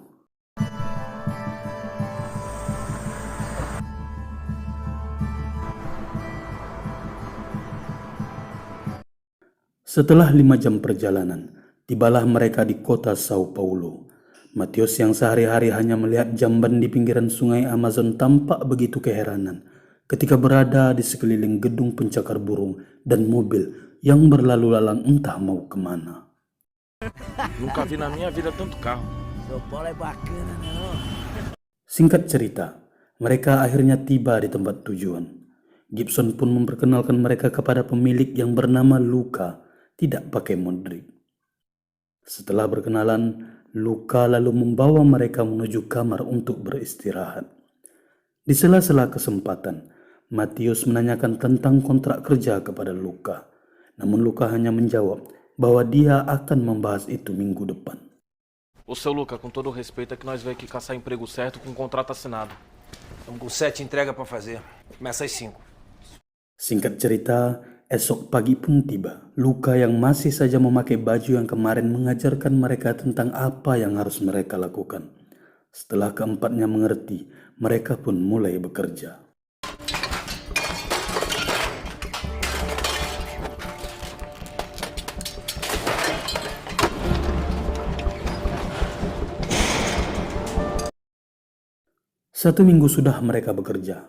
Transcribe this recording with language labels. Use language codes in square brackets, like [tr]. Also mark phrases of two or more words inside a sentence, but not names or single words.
[id] Setelah 5 jam perjalanan, tibalah mereka di kota Sao Paulo. Matius yang sehari-hari hanya melihat jamban di pinggiran sungai Amazon tampak begitu keheranan ketika berada di sekeliling gedung pencakar burung dan mobil yang berlalu lalang entah mau kemana. [pt] Nunca vi na minha vida tanto carro. Seu Paulo é bacana, não? [id] Singkat cerita, mereka akhirnya tiba di tempat tujuan. Gibson pun memperkenalkan mereka kepada pemilik yang bernama Luca, tidak pakai Modric. Setelah berkenalan, Luca lalu membawa mereka menuju kamar untuk beristirahat. Di sela-sela kesempatan, Matius menanyakan tentang kontrak kerja kepada Luca. Namun Luca hanya menjawab bahwa dia akan membahas itu minggu depan. [pt] Ô, seu Luca, com todo o respeito, é que nós veio aqui caçar emprego certo com contrato assinado. Estamos com 7 entregas para fazer. Começa às 5. [id] Singkat cerita, esok pagi pun tiba. Luca yang masih saja memakai baju yang kemarin mengajarkan mereka tentang apa yang harus mereka lakukan. Setelah keempatnya mengerti, mereka pun mulai bekerja. Satu minggu sudah mereka bekerja.